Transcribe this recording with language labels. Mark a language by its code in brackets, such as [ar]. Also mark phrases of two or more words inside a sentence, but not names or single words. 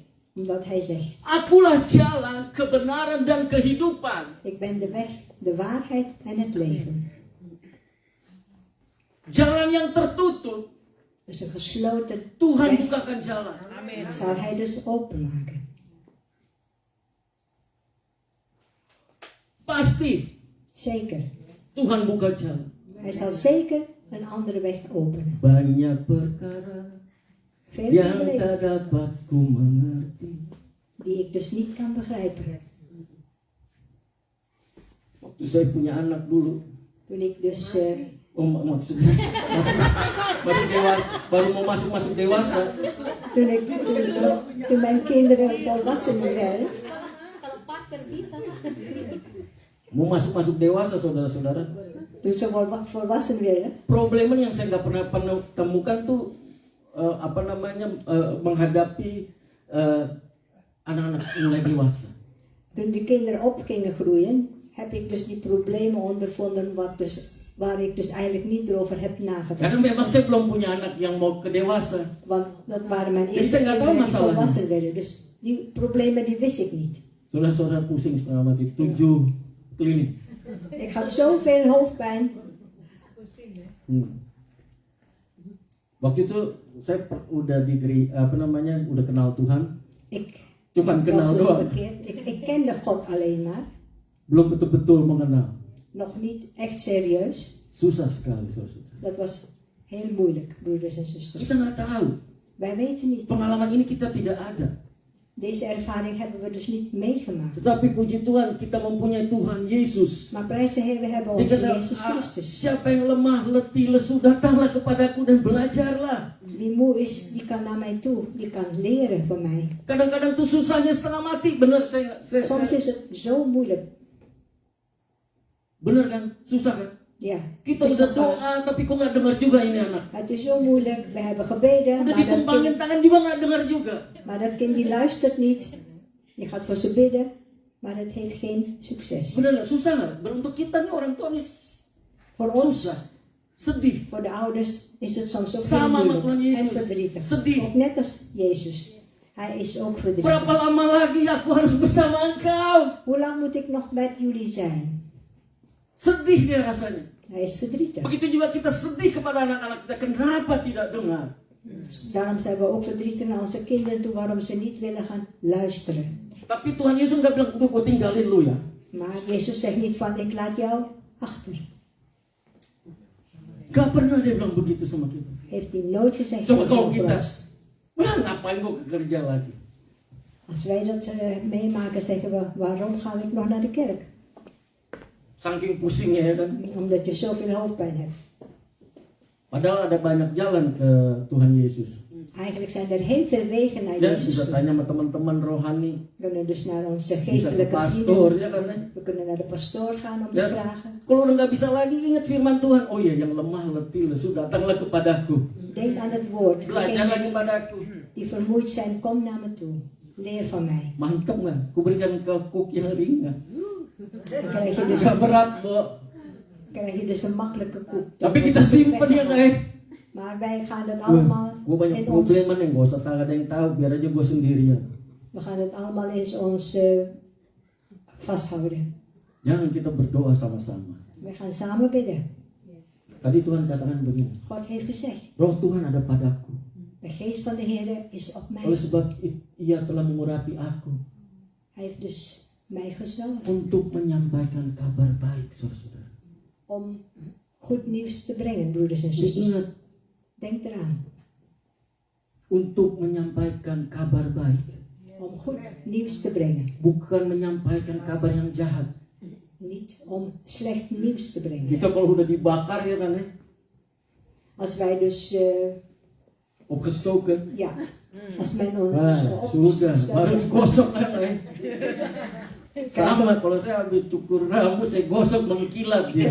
[nl] Omdat hij zegt, [id] akulah jalan, kebenaran dan kehidupan. [nl] ik ben de weg, de waarheid en het leven. [id] Jalan yang tertutup, [nl] Dus een gesloten [id] Tuhan [nl] weg [id] bukakan jalan. Amin. [nl] zal hij dus openmaken. [id] Pasti [nl] Zeker. [id] Tuhan buka jalan. [nl] Hij zal zeker een andere weg openen. [id] Banyak perkara [nl] Veel [id] yang [nl] problemen [id] tak dapat ku mengerti. [nl] die ik dus niet kan begrijpen. [id] Waktu saya punya anak dulu, [nl] Toen ik dus [id] maksudnya baru mau masuk dewasa. [nl] toen mijn kinderen volwassen werden, [id] Mau masuk dewasa, saudara-saudara. [nl] toen ze volwassen werden, [id] Problemen yang saya nggak pernah temukan tuh menghadapi anak-anak mulai dewasa. [nl] toen de kinderen op gingen groeien, heb ik dus die problemen ondervonden waar ik dus eigenlijk niet erover heb nagedacht. [id] Karena memang saya belum punya anak yang mau ke dewasa. [nl] Want dat waren mijn Dus eerste ze gaat kinderen die allemaal volwassen werden. Dus die problemen die wist ik niet. [id] Saudara-saudara pusing setengah mati. 7 klinik. [nl] Ik had zoveel hoofdpijn. [id] Waktu itu saya udah udah kenal Tuhan. [nl] Ik [id] Cuman kenal [nl] was dus [id] doang. [nl] bekeerd. Ik kende God alleen maar. [id] Belum betul-betul mengenal. [nl] Nog niet echt serieus. [id] Susah sekali, saudara. [nl] Dat was heel moeilijk, broeders en zusters. [id] Kita nggak tahu. [nl] Wij weten niet. [id] Pengalaman ini kita tidak ada. [nl] Deze ervaring hebben we dus niet meegemaakt. [id] Tetapi puji Tuhan, kita mempunyai Tuhan Yesus. [nl] Maar prijs de Heer, we hebben [id] Dia [nl] onze [id] kata, [nl] Jezus Christus. [id] siapa yang lemah, letih, lesu, datanglah kepadaku dan belajarlah. [nl] Wie moe is, die kan naar mij toe. Die kan leren van mij. [id] Kadang-kadang tuh susahnya setengah mati. Bener, saya [nl] Soms is het zo moeilijk. [id] bener kan? Susah kan? [nl] Ja, [id] Kita [nl] het is [id] udah [nl] toch wel- [id] doa, tapi kok nggak dengar juga ini anak. [nl] Het is zo moeilijk. We hebben gebeden, [id] Udah [nl] maar dat, [id] ditumpangin [nl] kind, [id] tangan juga nggak dengar juga. [nl] maar dat kind die luistert niet. Je gaat voor ze bidden, maar het heeft geen succes. [id] Bener nggak? Susah nggak? Untuk kita nih orang tua nih [nl] Voor ons, [id] susah, sedih. [nl] voor de ouders, is het soms ook [id] Sama [nl] heel [id] met Tuhan [nl] moeilijk en [id] Yesus. [nl] verdrietig. [id] Sedih. [nl] Ook net als Jezus. Hij is ook verdrietig. [id] Berapa lama lagi aku harus bersama engkau? [nl] Hoe lang moet ik nog met jullie zijn? [id] Sedih dia rasanya. [nl] Hij is verdrietig. [id] Begitu juga kita sedih kepada anak-anak kita. Kenapa tidak dengar? [nl] Daarom zijn we ook verdrietig naar onze kinderen toe, waarom ze niet willen gaan luisteren. [id] Tapi Tuhan Yesus nggak bilang, udah gue tinggalin lu ya. [nl] Maar Jezus zegt niet van, ik laat jou achter. [id] Gak pernah dia bilang begitu sama kita. [nl] Heeft hij nooit gezegd [id] Coba kalau [nl] over [id] kita, [nl] ons. [id] wah ngapain gue kerja lagi? [nl] Als wij dat meemaken, zeggen we, waarom ga ik nog naar de kerk? [id] Saking pusingnya ya kan. [nl] Omdat je zoveel hoofdpijn hebt. [id] Padahal ada banyak jalan ke Tuhan Yesus. [nl] Eigenlijk zijn er heel veel wegen naar [id] Dan [nl] Jezus [id] bisa [nl] toe. [id] tanya sama teman-teman rohani. [nl] We kunnen dus naar onze [id] Bisa ke [nl] geestelijke [id] pastor [nl] vrienden. [id] ya kan. [nl] We kunnen naar de pastoor gaan om te [id] Dan [nl] vragen. [id] kalau udah nggak bisa lagi ingat firman Tuhan. Oh iya, yang lemah letih lesu datanglah kepadaku. [nl] Denk aan het woord. [id] Belajarlah [nl] Degenen [id] kepadaku. [nl] die vermoeid zijn, kom naar me toe. Leer van mij. [id] Mantap nggak? Kuberikan ke kuk yang ringan. [nl] Dan krijg je dus, [id] Bisa berat kok. [nl] een makkelijke koek. [id] Tapi kita simpen ya naik. [nl] Maar wij gaan het allemaal [id] Gue banyak [nl] in ons. [id] problem nih, gak usah ada yang tahu, biar aja gue sendirian. [nl] We gaan het allemaal in ons vasthouden. [id] Jangan kita berdoa sama-sama. [nl] We gaan samen bidden. [id] Tadi Tuhan katakan begini, [nl] God heeft gezegd, [id] Roh Tuhan ada padaku. [nl] de geest van de Heer is op mij. [id] Oleh sebab ia telah mengurapi aku [nl] Hij heeft dus mij gezalfd [id] untuk menyampaikan kabar baik, saudara-saudara. [nl] om goed nieuws te brengen, broeders en Dus zusters. [id] ingat, [nl] Denk eraan, [id] untuk menyampaikan kabar baik, [nl] om goed nieuws te brengen. [id] bukan menyampaikan kabar yang jahat. [nl] Niet om slecht nieuws te brengen. [id] Kita kalau udah dibakar ya kan ya, [nl] Als wij dus, opgestoken, ja, als men ons [id] sudah, baru digosok kan ya. Sama, kalau saya habis cukur rambut, saya gosok mengkilat dia.